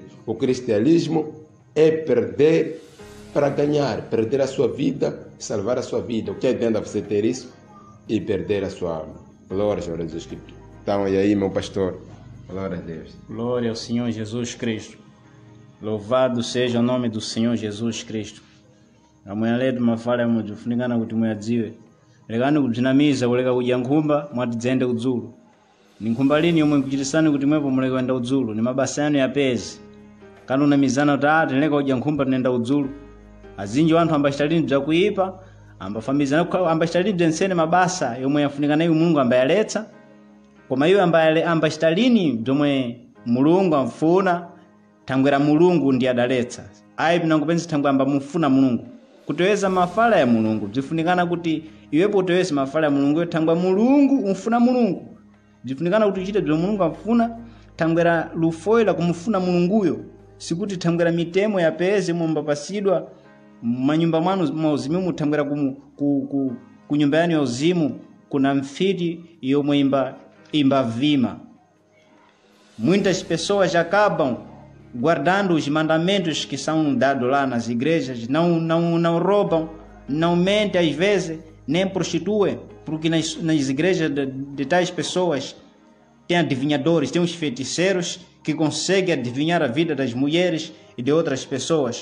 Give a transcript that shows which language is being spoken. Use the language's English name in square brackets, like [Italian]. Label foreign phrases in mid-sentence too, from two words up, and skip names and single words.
[Portuguese] O cristianismo é perder para ganhar, perder a sua vida, salvar a sua vida. O que adianta você ter isso e perder a sua alma? Glória a Jesus Cristo. Então, e aí, meu pastor? Glória a Deus. Glória ao Senhor Jesus Cristo. Louvado seja o nome do Senhor Jesus Cristo. [Nyungwe] Amanhã ledo mafala ya mudu funingana kuti muyadziwe. Lekani kudinamiza kulega kudya nkhumba mwatidzaende kudzulu. Ni nkhumba lini yomwe nkuchitisani kuti mwepo muleka kuyenda kudzulu? Ni mabasa yanu yapezi. Kanu unamizana kuti tinileka kudya nkhumba tinenda kudzulu. Azinji wanthu ambachitalini bzakuyipa, ambachitalini bzensene mabasa yomwe yafunikana iwo Mulungu ambayaletsa. Koma iwo ambachitalini bzomwe Mulungu amfuna, thangwera Mulungu ndi adaletsa. Ayi pinangopenza thangwe ambamufuna Mulungu. Kuteweza mafala ya Mulungu bzifunikana kuti iwepo uteweze mafala ya Mulungu, thangwa Mulungu umfuna Mulungu. Bzifunikana kuti uchite bzomwe Mulungu amfuna, thangwera lufoila kumufuna Mulunguyo. Sikuti thangwera mitemo ya pezi mumbapasidwa manyumba mwanu mauzimu, thangwera ku nyumba yanu ya uzimu kuna mfiti yomwe imba vima. [Portuguese] Muitas pessoas acabam guardando os mandamentos que são dados lá nas igrejas, não roubam, não mentem às vezes, nem prostituem, porque nas igrejas de tais pessoas tem adivinhadores, tem os feiticeiros que conseguem adivinhar a vida das mulheres e de outras pessoas.